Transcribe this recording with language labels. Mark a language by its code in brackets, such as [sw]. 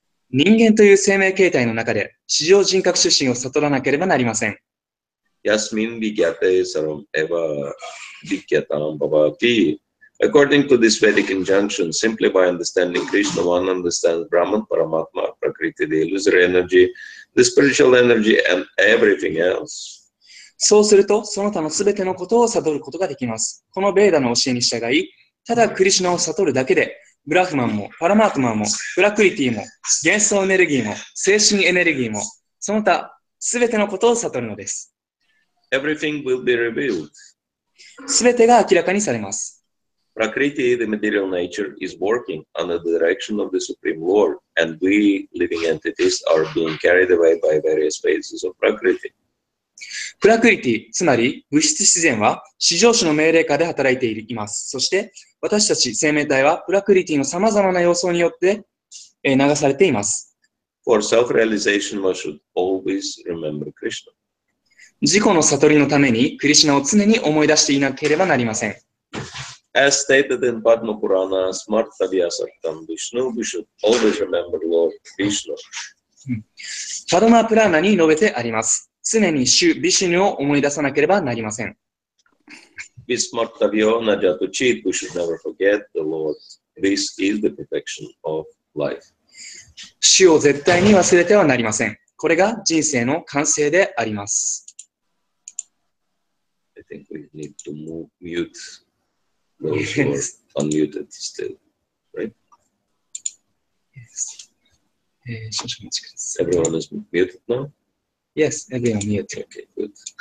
[ja] 人間という生命形態の中で、至上人格主神を悟らなければなりません。 [sa] Yasmin vigyate saram eva vigyatam bhavati. [en] According to this Vedic injunction, simply by understanding Krishna, one understands Brahman, Paramatma, Prakriti, the illusory energy, the spiritual energy, and everything else. [ja] そうすると、その他のすべてのことを悟ることができます。このベーダの教えに従い、ただクリシュナを悟るだけで、ブラフマンも、パラマートマンも、プラクリティも、幻想エネルギーも、精神エネルギーも、その他、すべてのことを悟るのです。 [en] Everything will be revealed. [ja] すべてが明らかにされます。 [en] Prakriti, the material nature, is working under the direction of the Supreme Lord, and we, living entities, are being carried away by various phases of Prakriti. [ja] プラクリティ、つまり物質自然は至上主の命令下で働いています。そして、私たち生命体はプラクリティの様々な要素によって流されています。 [en] For self-realization, one should always remember Krishna. [ja] 自己の悟りのためにクリシュナを常に思い出していなければなりません。 [en] As stated in Padma Purana, [sa] Smartavya Sartam Vishnu, [en] we should always remember Lord Vishnu. [ja] パドマプラーナに述べてあります。常に主ビシュヌを思い出さなければなりません。 [sa] Vismartavyo Najatuchit, [en] we should never forget the Lord. This is the perfection of life. [ja] 主を絶対に忘れてはなりません。これが人生の完成であります。 [en] I think we need to mute those who are unmuted still, right? [ja] Yes. 少々お待ちください。 [en] Everyone is muted now? Yes, everyone muted. Okay, good.